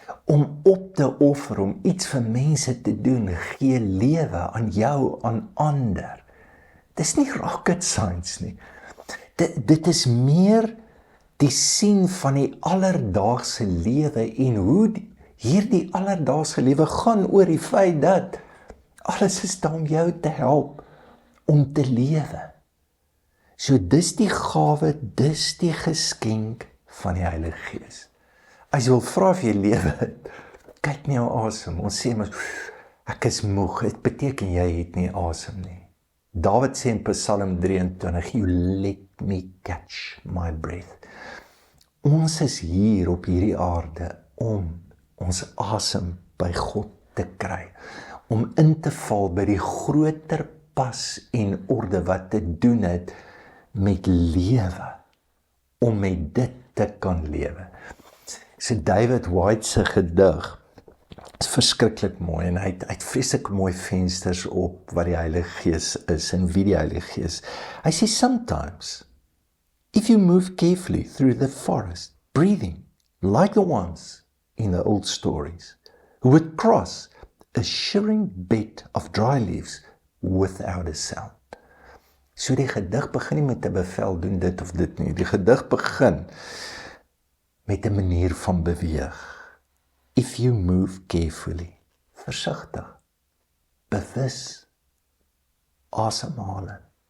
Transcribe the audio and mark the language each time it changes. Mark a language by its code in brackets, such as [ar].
[af] Om op te offer, om iets vir mense te doen, gee lewe aan jou, aan ander. Dis nie rocket science nie. Dit is meer die sien van die alledaagse lewe en hoe hierdie alledaagse lewe gaan oor die feit dat alles is daar om jou te help om te lewe. So dis die gawe, dis die geskenk van die Heilige Gees. As jy wil vra of jy lewe, kyk nie jou asem. Ons sê mos, ek is moeg. Dit beteken jy het nie asem nie. Dawid sê in Psalm 23, [en] you let me catch my breath. [af] Ons is hier op hierdie aarde om ons asem by God te kry, om in te val by die groter pas en orde wat te doen het met lewe, om met dit te kan lewe. So David White se gedig is verskriklik mooi en hy het vreeslik mooi vensters op wat die Heilige Gees is en wie die Heilige Gees. Hy sê [en] sometimes, if you move carefully through the forest, breathing like the ones in the old stories, who would cross a shivering bed of dry leaves without a sound. [af] So die gedig begin nie met 'n bevel doen dit of dit nie. Die gedig begin met 'n manier van beweeg. [en] If you move carefully, [af] versigtig, bewus, asemhaling.